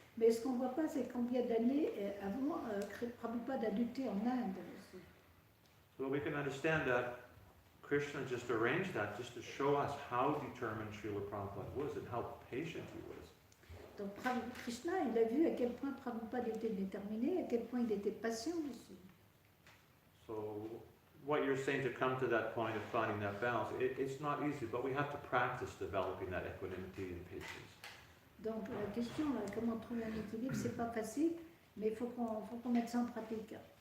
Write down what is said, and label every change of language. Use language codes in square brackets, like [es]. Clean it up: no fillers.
[fr] Mais ce qu'on ne voit pas, c'est combien d'années avant Prabhupada a lutté en Inde aussi. [en] So we can understand that Krishna just arranged that just to show us how determined Srila Prabhupada was and how patient he was. [fr] Donc Krishna, il a vu à quel point Prabhupada était déterminé, à quel point il était patient aussi. [en] So what you're saying to come to that point of finding that balance, it's not easy, but we have to practice developing that equanimity and patience. [fr] Donc la question, là, comment trouver un équilibre, c'est pas facile, mais il faut qu'on mette ça en pratique.